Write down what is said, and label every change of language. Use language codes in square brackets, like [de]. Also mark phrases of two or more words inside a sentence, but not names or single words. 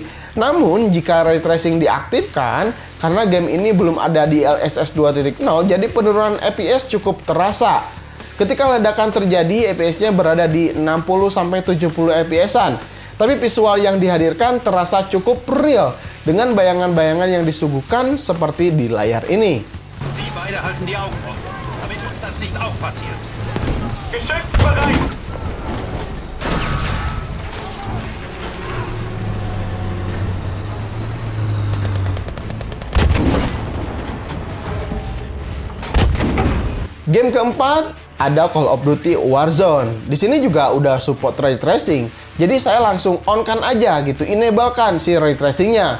[id] Namun jika [en] ray tracing [id] diaktifkan, karena game ini belum ada di DLSS 2.0, jadi penurunan FPS cukup terasa. Ketika ledakan terjadi, FPS-nya berada di 60-70 FPS-an. Tapi visual yang dihadirkan terasa cukup real dengan bayangan-bayangan yang disuguhkan seperti di layar ini. [de] Sie beide halten die Augen offen, damit uns das nicht auch passiert. Geschützbereit! [id] Game keempat ada Call of Duty Warzone. Di sini juga udah [en] support ray tracing. [id] Jadi saya langsung on-kan aja gitu, enable-kan si [en] ray tracing- [id] nya.